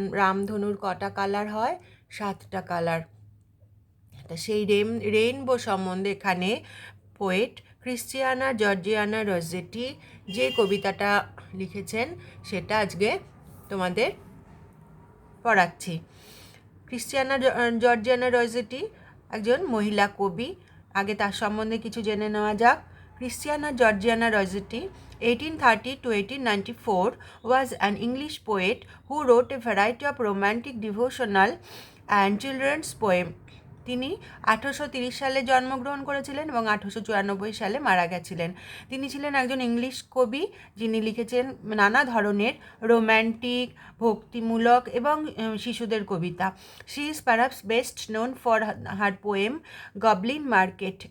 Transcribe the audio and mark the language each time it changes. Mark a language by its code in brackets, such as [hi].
[bn] রামধনুর কটা কালার হয়? 7টা কালার। তা সেই রেইনবো সম্বন্ধে এখানে পোয়েট ক্রিশ্চিয়ানা জর্জিয়ানা রসেটি যে কবিতাটা লিখেছেন সেটা আজকে তোমাদের পড়াচ্ছি। ক্রিশ্চিয়ানা জর্জিয়ানা রসেটি একজন মহিলা কবি। আগে তার সম্বন্ধে কিছু জেনে নেওয়া যাক। [en] Christina Georgina Rossetti 1830 to 1894 was an English poet who wrote a variety of romantic, devotional and children's poems. [bn] তিনি 1830 সালে জন্মগ্রহণ করেছিলেন এবং 1894 সালে মারা গেছিলেন। তিনি ছিলেন একজন ইংলিশ কবি যিনি লিখেছেন নানা ধরনের রোম্যান্টিক, ভক্তিমূলক এবং শিশুদের কবিতা। [en] She is perhaps best known for her poem Goblin Market.